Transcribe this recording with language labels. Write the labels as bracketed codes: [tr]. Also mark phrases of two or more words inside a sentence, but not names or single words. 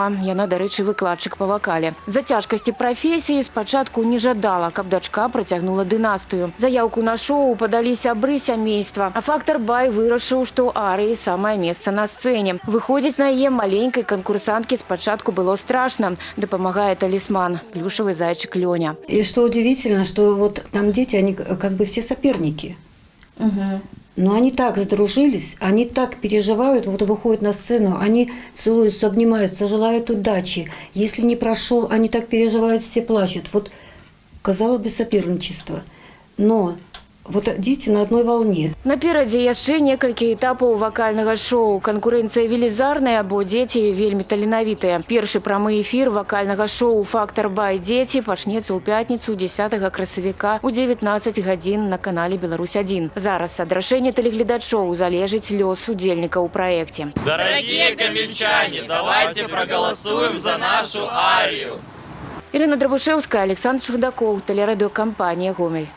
[be] Яна, дарэчы, выкладчык па вакале. За цяжкасці прафесіі спачатку не жадала, каб дачка працягнула дынастыю. Заяўку на шоу падалі сябры сямейства. А «Фактор Бай» вырашыў, што Арыі самае месца на сцэне. Выходзіць на яе маленькай канкурсанткі спачатку было страшна. Дапамагае талісман – [ru] плюшевый зайчик Лёня. И что удивительно, что вот там дети, они как бы все соперники. Но они так сдружились, они так переживают, вот выходят на сцену, они целуются, обнимаются, желают удачи. Если не прошел, они так переживают, все плачут. Вот, казалось бы, соперничество. Но вот дети на одной волне. [be] Наперадзе яшчэ некалькі этапаў вакальнага шоу. Канкурэнцыя велізарная, бо дзеці вельмі таленавітыя. Першы прамы эфір вакальнага шоу «Фактор Бай. Дзеці» пачнецца ў пятніцу 10 красавіка у 19 гадзін на канале «Беларусь-1». Зараз ад рашэння тэлегледачоў залежыць лёс удзельнікаў у праекце. [ru] Дорогие гомельчане, давайте проголосуем за нашу Арию. [be] Ірына Драбушэўская, Александр Швыдакоў, тэлерадыёкампанія «Гомель».